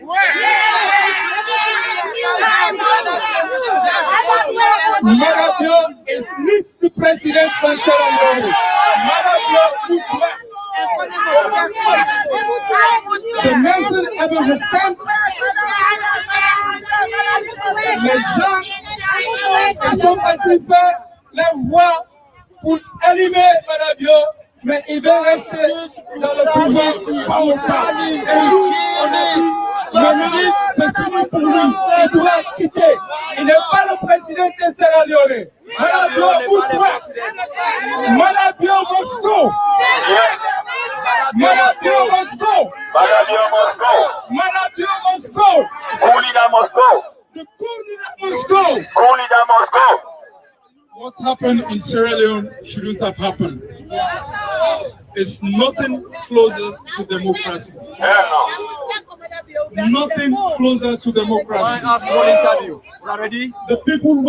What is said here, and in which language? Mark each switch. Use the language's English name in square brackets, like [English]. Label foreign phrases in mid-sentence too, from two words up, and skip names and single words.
[Dutch] Adebayor is niet de president van Sierra Leone. Adebayor moet weg. De mensen hebben gestemd. [French] Les gens sont participés les voix pour éliminer Adebayor, mais il va rester dans le pouvoir pas longtemps. C'est fini pour lui. Il doit quitter. Il n'est pas le président de Sierra Leone. [English] Adebayor must go. Adebayor must go. Adebayor must go. The coup must go. What happened in Sierra Leone shouldn't have happened. It's nothing closer to democracy. Nothing closer to democracy. I asked one interview. Ready?